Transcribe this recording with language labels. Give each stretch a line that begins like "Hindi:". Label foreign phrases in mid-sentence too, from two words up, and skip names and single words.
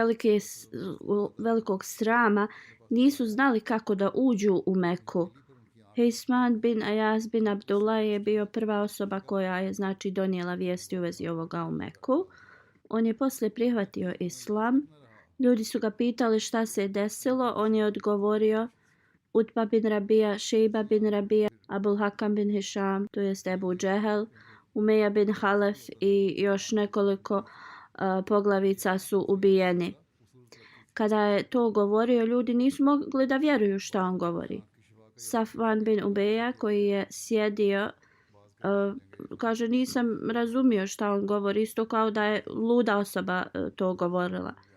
Bosnian: velikog srama nisu znali kako da uđu u Meku Hisman bin Ajas bin Abdullah je bio prva osoba koja je znači donijela vijesti u vezi ovoga u Meku. On je poslije prihvatio islam. Ljudi su ga pitali šta se je desilo. On je odgovorio Utba bin Rabija, Šejba bin Rabija, Abul Hakam bin Hišam, to jest Ebu Džehel, Umeja bin Halef i još nekoliko poglavica su ubijeni. Kada je to govorio, ljudi nisu mogli da vjeruju šta on govori. Safvan bin Ubeja koji je sjedio, kaže nisam razumio šta on govori, isto kao da je luda osoba to govorila.